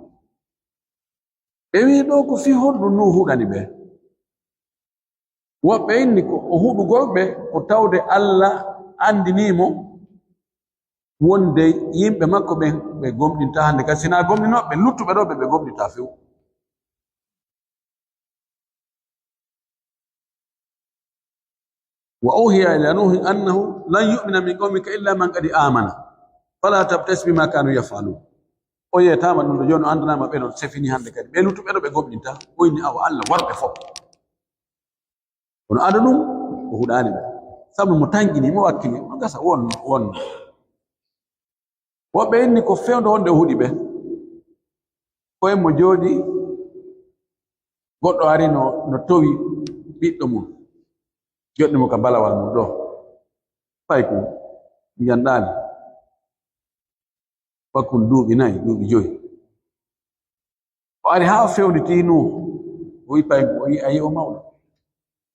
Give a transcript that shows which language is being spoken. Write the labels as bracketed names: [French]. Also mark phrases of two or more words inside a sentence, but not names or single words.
[Fula] ɓe wi ɗo ko fi honɗum nuh huɗani ɓe woɓɓe inni ko o huɗugol ɓe ko tawde allah andinimo wonde yimɓe makko ɓen ɓe gomɗinta hande kadi sina gomɗinoɓe luttuɓe ɗo ɓe gomɗinta few [Arabic] وأوحي إلى نوح أنه لن يؤمن من قومك إلا من قد آمن فلا تبتئس بما كانوا يفعلون [Fula] o yeytama ɗum ɗo joni o andanama ɓe ɗon sefini hande kadi ɓe luttuɓe ɗo ɓe gomɗinta o inni awa allah warɓe fof kono aɗa ɗum o huɗani ɓe sabu mo tanƴini mo wakkili no gasa wonno woɓɓe inni ko fewde wonde o huɗi ɓe koye mo jooɗi goɗɗo ari no towi ɓiɗɗo mum joɗɗimo ka balawal mum ɗo fay ko janɗali wakkunde duuɓi 4 duuɓi 5 o ari ha fewnditi Nuh o wi pay o wi ayi o mawɗo